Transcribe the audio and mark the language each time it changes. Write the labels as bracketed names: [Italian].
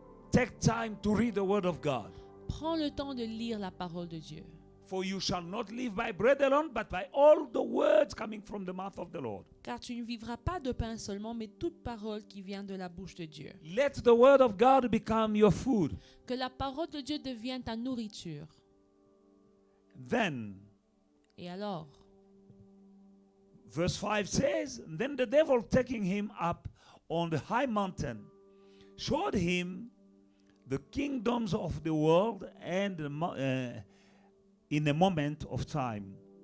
[English] take time to read the word of God. [French] prends le temps de lire la parole de Dieu. [English] For you shall not live by bread alone, but by all the words coming from the mouth of the Lord. [French] Car tu ne vivras pas de pain seulement, mais toute parole qui vient de la bouche de Dieu. [English] Let the word of God become your food. [French] Que la parole de Dieu devienne ta nourriture. [English] Then, [French] Et alors, [English] verse 5 says, then the devil taking him up on the high mountain, showed him the kingdoms of the world and in a moment of time.